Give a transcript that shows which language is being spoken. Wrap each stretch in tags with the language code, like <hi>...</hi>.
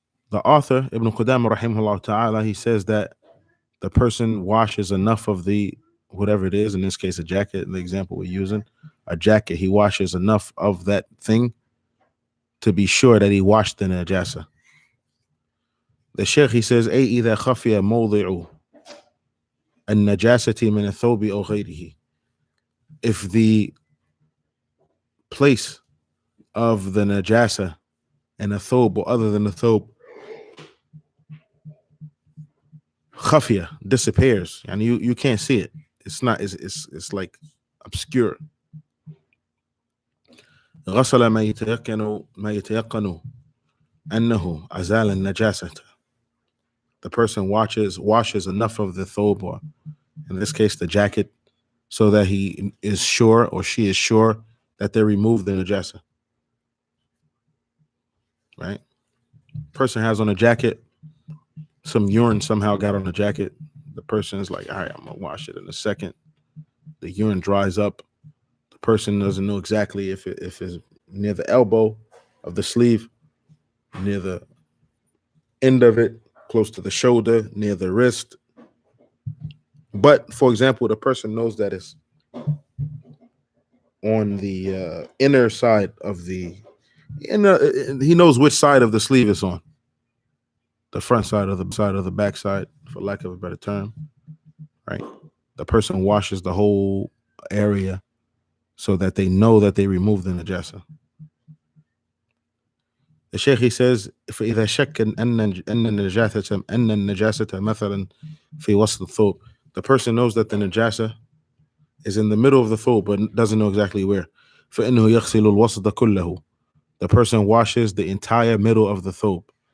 <en>The author, Ibn Qudama, rahimahullah ta'ala, he says that the person washes enough of the whatever it is, in this case, a jacket, the example we're using, a jacket, he washes enough of that thing to be sure that he washed the najasa. The Sheikh, he says,</en> <ar>أي إذا خفي موضع النجاسة من الثوب أو غيره.</ar> <en>If the place of the najasa and a thobe or other than the thobe khafia disappears and you can't see it, it's like obscure.</en> <ar>غسل ما يتيقن أنه أزال النجاسة.</ar> <en>The person washes enough of the thobe, or in this case the jacket, so that he is sure or she is sure that they removed the najasa. Right? Person has on a jacket, some urine somehow got on the jacket. The person is like, all right, I'm gonna wash it in a second. The urine dries up. The person doesn't know exactly if it's near the elbow of the sleeve, near the end of it, close to the shoulder, near the wrist. But for example, the person knows that it's on the inner side of the he knows which side of the sleeve it's on. The front side of the back side, for lack of a better term, right? The person washes the whole area so that they know that they removed the najasa. The Shaykh, he says,</en> <ar>فإذا شك أن النجاسة مثلا في وسط الثوب.</ar> <en>The person knows that the najasa is in the middle of the thobe, but doesn't know exactly where.</en> <ar>فإنه يغسل الوسط كله.</ar> <en>The person washes the entire middle of the thobe.</en>